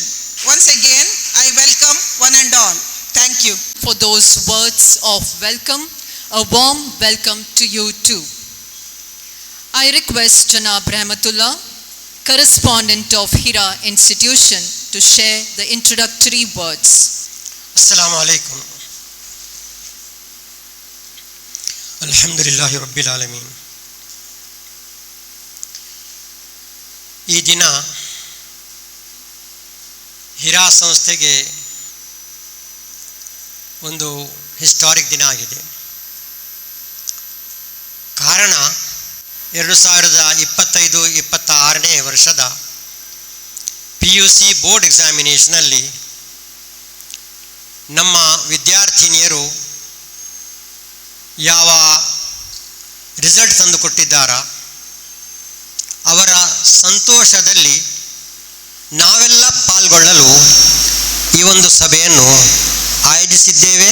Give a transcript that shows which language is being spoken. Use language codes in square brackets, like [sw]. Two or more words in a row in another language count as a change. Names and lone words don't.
[en] Once again, I welcome one and all. Thank you. For those words of welcome, a warm welcome to you too. I request Janab Rahmatullah, correspondent of Hira institution, to share the introductory words. [ar] السلام عليكم. الحمد لله رب العالمين. [kn] ಈ ದಿನ ಹಿರಾ ಸಂಸ್ಥೆಗೆ ಒಂದು ಹಿಸ್ಟಾರಿಕ್ ದಿನ ಆಗಿದೆ. ಕಾರಣ 2025-26ನೇ ವರ್ಷದ [en] PUC board examination [kn] ನಮ್ಮ ವಿದ್ಯಾರ್ಥಿನಿಯರು ಯಾವ ರಿಸಲ್ಟ್ ತಂದು ಕೊಟ್ಟಿದ್ದಾರಾ ಅವರ ಸಂತೋಷದಲ್ಲಿ ನಾವೆಲ್ಲ ಪಾಲ್ಗೊಳ್ಳಲು ಈ ಒಂದು ಸಭೆಯನ್ನು ಆಯೋಜಿಸಿದ್ದೇವೆ.